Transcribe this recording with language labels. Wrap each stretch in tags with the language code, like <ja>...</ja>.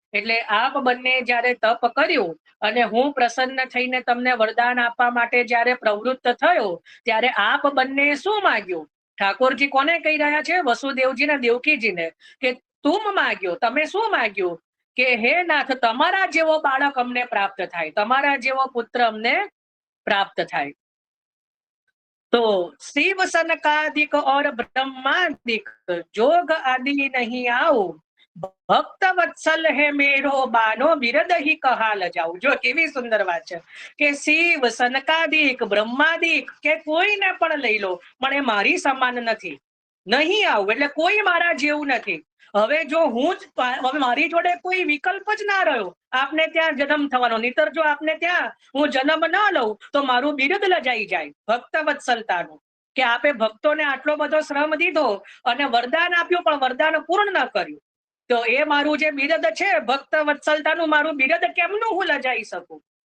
<gu>એટલે આપ બંને જ્યારે તપ કર્યું અને હું પ્રસન્ન થઈને તમને વરદાન આપવા માટે જ્યારે પ્રવૃત્ત થયો, ત્યારે આપ બંને શું માગ્યું? ઠાકોરજી કોને કહી રહ્યા છે? વસુદેવજી ને દેવકીજીને, કે તુમ માગ્યો, તમે શું માગ્યું? કે હે નાથ, તમારા જેવો બાળક અમને પ્રાપ્ત થાય, તમારા જેવો પુત્ર અમને પ્રાપ્ત થાય.</gu> <hi>तो शिव सनकादिक और ब्रह्मादिक जोग आदि नहीं आओ, भक्त वत्सल है मेरो बानो बिरद ही कहा लजाऊ.</hi> <gu>जो केवी सुंदर વાત છે કે શિવ સનકાદિક બ્રહ્માદિક કે કોઈને પણ લઈ લો, પણ એ મારી સમાન નથી. નહીં આવું એટલે કોઈ મારા જેવું નથી. હવે જો હું જ, હવે મારી જોડે કોઈ વિકલ્પ જ ના રહ્યો આપને ત્યાં જન્મ થવાનો, નહીતર જો આપને ત્યાં હું જન્મ ના લઉં તો મારું બિરુદ લજાઈ જાય ભક્ત વત્સલતાનું, કે આપે ભક્તોને આટલો બધો શ્રમ દીધો અને વરદાન આપ્યું પણ વરદાન પૂર્ણ ન કર્યું, તો એ મારું જે બિરદ છે ભક્ત વત્સલતાનું, મારું બિરદ કેમનું હું લજાઈ શકું?</gu>